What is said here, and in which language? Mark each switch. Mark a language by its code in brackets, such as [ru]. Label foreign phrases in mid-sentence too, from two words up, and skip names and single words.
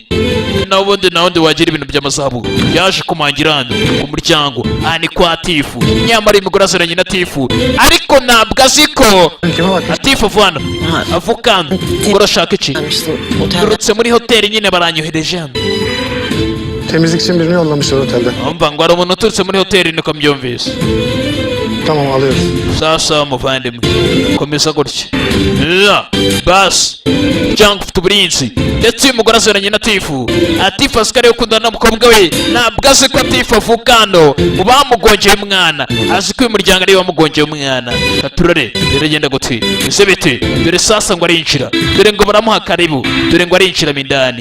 [rw] Na ubundi wagira ibintu by'amazahabu yaje kumangira hano ku muryango aha ni kwa Tifu. Nyamara uyu mugore aziranye na Tifu ariko ntabwo azi ko Tifu avana avukana ngo urashaka iki. Turutse muri hoteli nyine baranyohereje hano. [tr] Temizlik için birini yollamışlar otelde. [rw] Umva ngo hari umuntu uturutse muri hoteli niko mbyumvise. [tr] Tamam alıyoruz. [rw] Sasa muvandimwe komeza gutya. Basi cyangwa ufite uburinzi ndetse uyu mugore aziranye na Tifu. Atifu asikariye ukundana n'umukobwa we ntabwo azi ko Tifu avuka hano mu bamugongeye umwana. Azi ko uyu muryango ariwe wamugongeye umwana. Katurare biragenda gute ese bite dore sasa ngo arinjira dore ngo baramuha karibu dore ngo arinjira mindani.